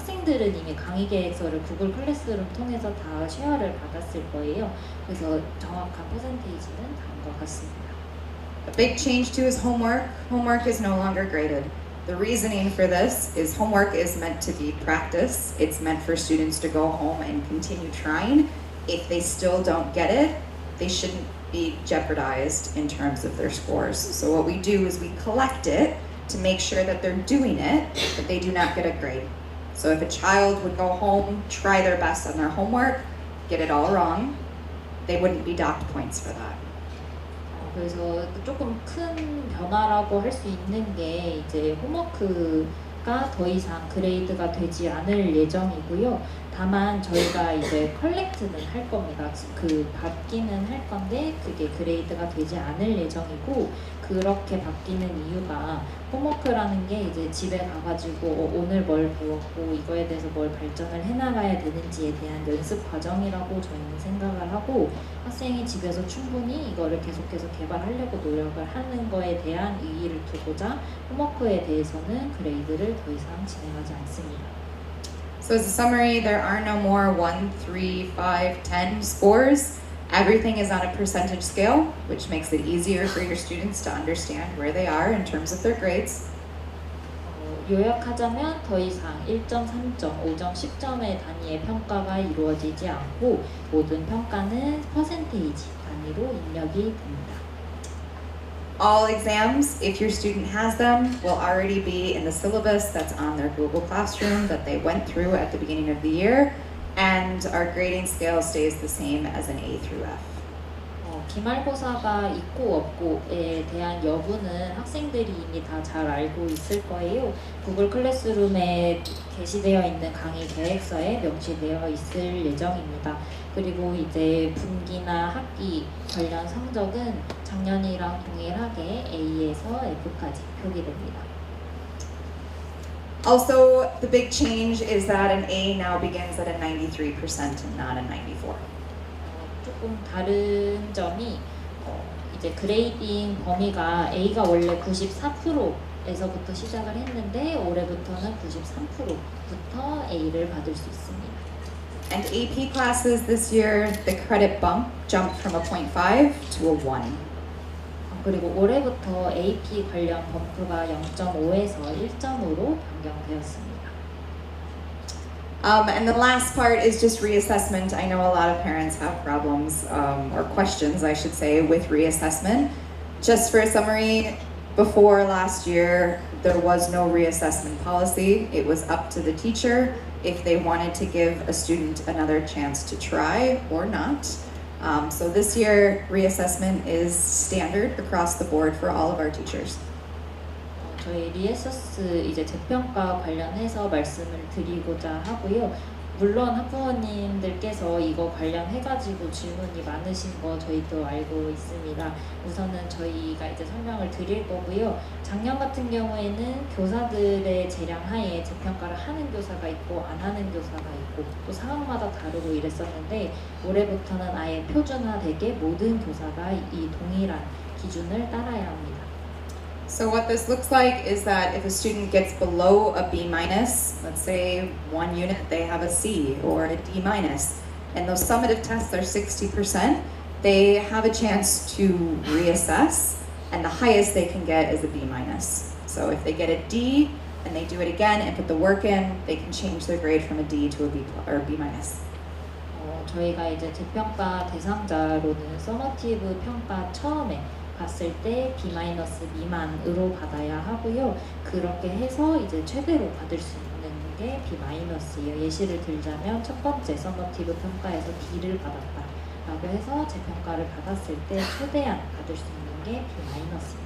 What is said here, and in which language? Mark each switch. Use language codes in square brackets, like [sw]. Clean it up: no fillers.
[ko] 학생들은 이미 강의 계획서를 구글 클래스룸 통해서 다 쉐어를 받았을 거예요. 그래서 정확한 퍼센테이지는 다른 것 같습니다. [en] A big change to is homework. Homework is no longer graded. The reasoning for this is homework is meant to be practice. It's meant for students to go home and continue trying. If they still don't get it, they shouldn't be jeopardized in terms of their scores. So what we do is we collect it to make sure that they're doing it, but they do not get a grade. So if a child would go home, try their best on their homework, get it all wrong, they wouldn't be docked points for that. [ko] 그래서 조금 큰 변화라고 할 수 있는 게 이제 홈워크가 더 이상 그레이드가 되지 않을 예정이고요. 다만 저희가 이제 컬렉트는 할 겁니다. 그 받기는 할 건데 그게 그레이드가 되지 않을 예정이고 그렇게 바뀌는 이유가 홈워크라는 게 이제 집에 가가지고 오늘 뭘 배웠고 이거에 대해서 뭘 발전을 해나가야 되는지에 대한 연습 과정이라고 저희는 생각을 하고 학생이 집에서 충분히 이거를 계속해서 개발하려고 노력을 하는 거에 대한 의의를 두고자 홈워크에 대해서는 그레이드를 더 이상 진행하지 않습니다. [en] So as a summary, there are no more 1, 3, 5, 10 scores. Everything is on a percentage scale, which makes it easier for your students to understand where they are in terms of their grades. [ko] 요약하자면 더 이상 1점, 3점, 5점, 10점의 단위의 평가가 이루어지지 않고 모든 평가는 퍼센테이지 단위로 입력이 됩니다. [en] All exams, if your student has them, will already be in the syllabus that's on their Google Classroom that they went through at the beginning of the year, and our grading scale stays the same as an A through F. [ko] 기말고사가 있고 없고에 대한 여부는 학생들이 이미 다 잘 알고 있을 거예요. 구글 클래스룸에 게시되어 있는 강의 계획서에 명시되어 있을 예정입니다. 그리고 이제 분기나 학기 관련 성적은 작년이랑 동일하게 A에서 F까지 표기됩니다. [en] Also, the big change is that an A now begins at a 93% and not a 94. [ko] 조금 다른 점이 이제 그레이딩 범위가 A가 원래 94%에서부터 시작을 했는데 올해부터는 93%부터 A를 받을 수 있습니다. [en] And AP classes this year, the credit bump jumped from a 0.5 to a 1. [ko] 그리고 올해부터 AP 관련 범프가 0.5에서 1점으로 변경되었습니다. [en] And the last part is just reassessment. I know a lot of parents have problems or questions, I should say, with reassessment. Just for a summary, before last year, there was no reassessment policy. It was up to the teacher if they wanted to give a student another chance to try or not. So this year, reassessment is standard across the board for all of our teachers. [ko] 저희 리에서스 이제 재평가 관련해서 말씀을 드리고자 하고요. 물론 학부모님들께서 이거 관련해가지고 질문이 많으신 거 저희도 알고 있습니다. 우선은 저희가 이제 설명을 드릴 거고요. 작년 같은 경우에는 교사들의 재량 하에 재평가를 하는 교사가 있고 안 하는 교사가 있고 또 상황마다 다르고 이랬었는데 올해부터는 아예 표준화되게 모든 교사가 이 동일한 기준을 따라야 합니다. [en] So what this looks like is that if a student gets below a B minus, let's say one unit they have a C or a D minus, and those summative tests are 60%, they have a chance to reassess, and the highest they can get is a B minus. So if they get a D and they do it again and put the work in, they can change their grade from a D to a B or B minus. [ko] 저희가 이제 재평가 대상자로는 서머티브 평가 처음에 봤을 때 B- 미만으로 받아야 하고요. 그렇게 해서 이제 최대로 받을 수 있는 게 B-예요. 예시를 들자면 첫 번째 서머티브 평가에서 D를 받았다라고 해서 재평가를 받았을 때 최대한 받을 수 있는 게 B-입니다.